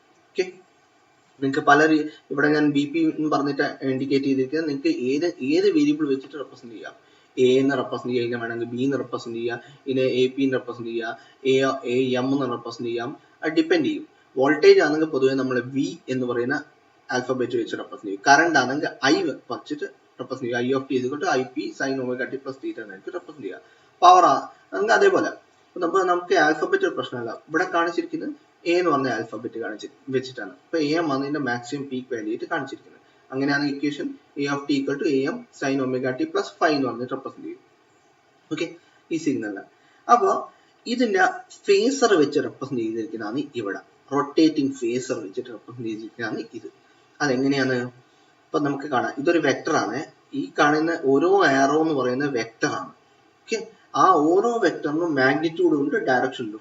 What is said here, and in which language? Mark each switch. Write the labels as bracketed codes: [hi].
[ml] Okay, നിങ്ങൾക്ക് പല ഇവിടെ ഞാൻ BP എന്ന് പറഞ്ഞിട്ട് ഇൻഡിക്കേറ്റ് ചെയ്തിരിക്കുന്നത് നിങ്ങൾക്ക് ഏത് വേരിയബിൾ വെച്ചിട്ട് റെപ്രസെന്റ് ചെയ്യാം. A എന്ന് റെപ്രസെന്റ് ചെയ്യാം, വേണമെങ്കിൽ B എന്ന് റെപ്രസെന്റ് ചെയ്യാം, ഇതിനെ AP എന്ന് റെപ്രസെന്റ് ചെയ്യാം, AM എന്ന് റെപ്രസെന്റ് ചെയ്യാം. അത് ഡിപ്പെൻഡ് ചെയ്യും. വോൾട്ടേജ് ആണെങ്കിൽ പൊതുവെ നമ്മൾ V എന്ന് പറയുന്ന ആൽഫബറ്റ് വെച്ച് റെപ്രസെന്റ് ചെയ്യും. കറണ്ട് ആണെങ്കിൽ I വച്ചിട്ട് റെപ്രസെന്റ് ചെയ്യും. [en] I of t is equal to IP sin omega t plus theta [ml] എന്നായിരിക്കും റെപ്രസെന്റ് ചെയ്യുക. പവർ നമുക്ക് അതേപോലെ നമുക്ക് ആൽഫബറ്റ് പ്രശ്നമല്ല. ഇവിടെ കാണിച്ചിരിക്കുന്നത് A എന്ന് പറഞ്ഞ ആൽഫബറ്റ് വെച്ചിട്ടാണ്. ഇപ്പൊ AM ആണ് ഇതിന്റെ മാക്സിമം പീക്ക് വാല്യൂ ആയിട്ട് കാണിച്ചിരിക്കുന്നത്. അങ്ങനെയാണ് equation [en] A of t equal to AM sin omega t plus phi [ml] എന്ന് പറഞ്ഞിട്ട് റെപ്രസെന്റ് ചെയ്യും. ഓക്കെ, ഈ സിഗ്നലിന്. അപ്പൊ ഇതിന്റെ ഫേസർ വെച്ച് റെപ്രസെന്റ് ചെയ്തിരിക്കുന്നതാണ് ഇവിടെ. റൊട്ടേറ്റിംഗ് ഫേസർ വെച്ചിട്ട് റെപ്രസെന്റ് ചെയ്തിരിക്കുന്നതാണ് ഇത്. അതെങ്ങനെയാണ്? ഇപ്പൊ നമുക്ക് കാണാം, ഇതൊരു വെക്ടർ ആണ്. ഈ കാണുന്ന ഓരോ ആരോ എന്ന് പറയുന്നത് വെക്ടർ ആണ്. ഓക്കെ, ആ ഓരോ വെക്ടറിനും മാഗ്നിറ്റ്യൂഡ് ഉണ്ട്, ഡയറക്ഷൻ ഉണ്ട്.